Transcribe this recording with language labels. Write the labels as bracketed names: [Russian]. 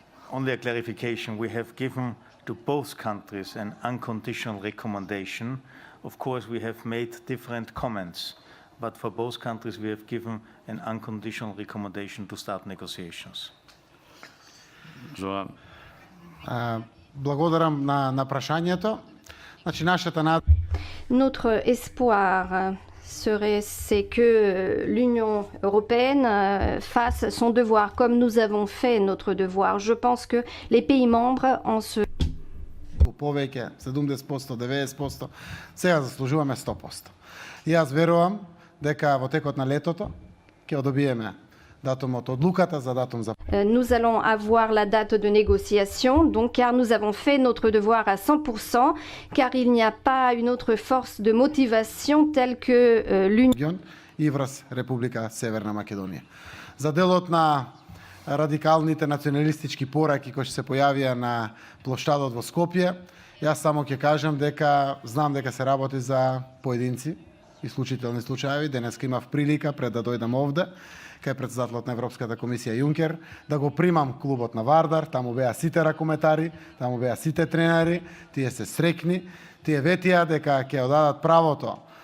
[English] Only a clarification: we have given to both countries an unconditional recommendation. Of course, we have made different comments, but for both countries, we have given an unconditional recommendation to start negotiations. Zoran. [Macedonian] Благодарам на прашањето. Значи нашата над... [French] Notre espoir c'est que l'Union européenne fasse son devoir, comme nous avons fait notre devoir. Je pense que les pays membres en se... [Macedonian] Повеќе 70%, 90%, сега заслужуваме 100%. И аз верувам дека во текот на летото ќе одобиеме датумот одлуката за датум за... [French] Nous allons avoir la date de négociation, donc car nous avons fait notre devoir à 100%, car il n'y a pas une autre force de motivation telle que l'Union [Macedonian] и врз Република Северна Македонија. За делот на радикалните националистички пораки кои се појавија на плоштадот во Скопје, јас само ќе кажам дека знам дека се работи за поединци, исклучителни случаи. Денеска имав прилика пред да дојдам овде кај председателот на Европската комисија Јункер, да го примам клубот на Вардар, таму беа сите ракометари, таму беа сите тренери, тие се срекни, тие ветија дека ќе одадат правото